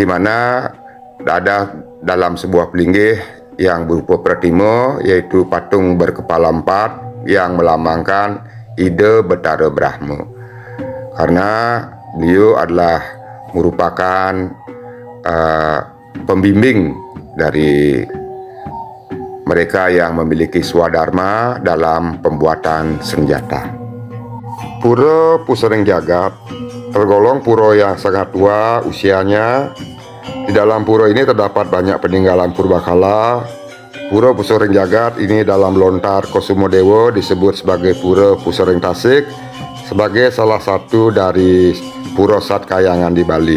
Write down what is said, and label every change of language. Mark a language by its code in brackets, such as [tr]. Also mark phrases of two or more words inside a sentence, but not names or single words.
[id] mana ada dalam sebuah pelinggih yang berupa pratima, yaitu patung berkepala 4 yang melambangkan ide Betara Brahma, karena beliau adalah merupakan pembimbing dari mereka yang memiliki swadharma dalam pembuatan senjata. Pura Pusering Jagat tergolong pura yang sangat tua usianya. Di dalam pura ini terdapat banyak peninggalan purbakala. Pura Pusering Jagat ini dalam lontar Kosumodewa disebut sebagai Pura Pusering Tasik, sebagai salah satu dari Pura Satkayangan di Bali.